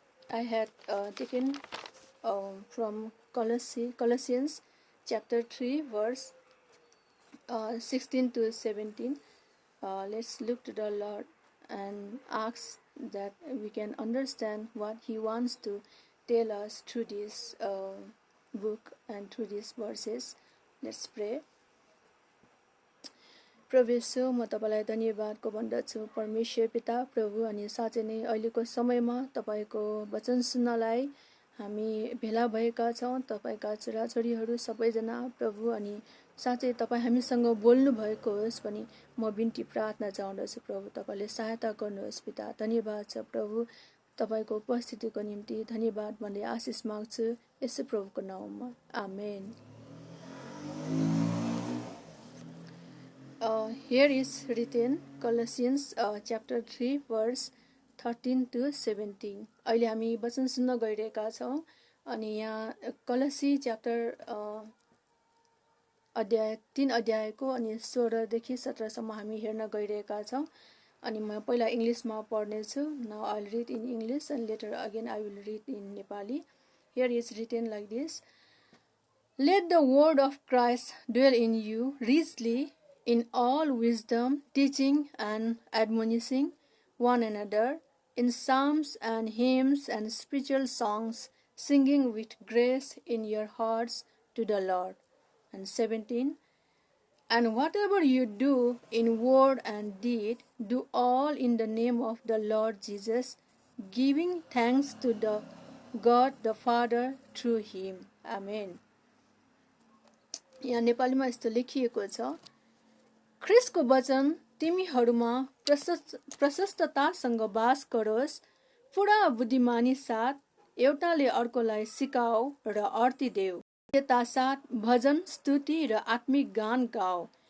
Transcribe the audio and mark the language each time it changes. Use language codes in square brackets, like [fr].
[en] I had taken from Colossians chapter 3 verse 16 to 17. Let's look to the Lord and ask that we can understand what He wants to tell us through this book and through these verses. Let's pray. [ne] प्रभु येशू म तपाईलाई धन्यवादको भन्दछु परमेश्वर पिता प्रभु। अनि साँच्चै नै अहिलेको समयमा तपाईको वचन सुन्नलाई हामी भेला भएका छौँ, तपाईका छोराछोरीहरू सबैजना प्रभु। अनि साँच्चै तपाईँ हामीसँग बोल्नु भएको होस् भनी म बिन्ती प्रार्थना चाहँदछु प्रभु। तपाईँले सहायता गर्नुहोस् पिता। धन्यवाद छ प्रभु, तपाईँको उपस्थितिको निम्ति धन्यवाद भन्दै आशिष माग्छु येशू प्रभुको नाममा, आमेन। [en] Here is written Colossians chapter 3 verse 13 to 17. [ne] अहिले हामी वचन सुन्न गइरहेका छौँ। अनि यहाँ कलसी च्याप्टर अध्याय 3 अध्यायको अनि 16 देखि 17 सम्म हामी हेर्न गइरहेका छौँ। अनि म पहिला इङ्ग्लिसमा पढ्ने छु। [en] Now I will read in English and later again I will read in Nepali. Here is written like this. Let the word of Christ dwell in you richly in all wisdom, teaching and admonishing one another in psalms and hymns and spiritual songs, singing with grace in your hearts to the Lord. And 17. And whatever you do in word and deed, do all in the name of the Lord Jesus, giving thanks to the God the Father through Him. Amen. [ne] यहाँ नेपालीमा यस्तो लेखिएको छ, ख्रिस्टको वचन तिमीहरूमा प्रशस्ततासँग वास गरोस्, पूरा बुद्धिमानी साथ एउटाले अर्कोलाई सिकाऊ र अर्ती देऊ। यता साथ भजन स्तुति र आत्मिक गान गाऊ।